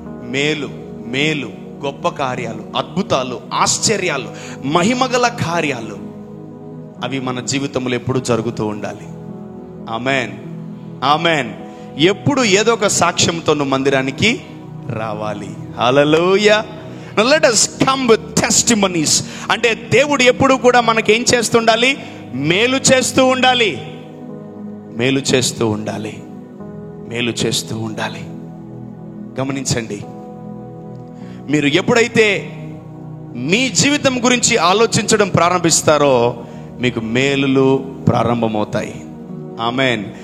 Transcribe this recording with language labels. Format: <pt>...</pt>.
<te>మేలు, మేలు, గొప్ప కార్యాలు, అద్భుతాలు, ఆశ్చర్యాలు, మహిమగల కార్యాలు, అవి మన జీవితంలో ఎప్పుడు జరుగుతూ ఉండాలి. Amen, amen. ఎప్పుడు ఏదో ఒక సాక్ష్యంతో నువ్వు మందిరానికి రావాలి. హల్లెలూయా.</te> <en>Let us come with testimonies.</en> <te>అంటే దేవుడు ఎప్పుడు కూడా మనకేం చేస్తుండాలి? మేలు చేస్తూ ఉండాలి, మేలు చేస్తూ ఉండాలి, మేలు చేస్తూ ఉండాలి. గమనించండి, మీరు ఎప్పుడైతే మీ జీవితం గురించి ఆలోచించడం ప్రారంభిస్తారో మీకు మేలులు ప్రారంభమవుతాయి. ఆమేన్.</te>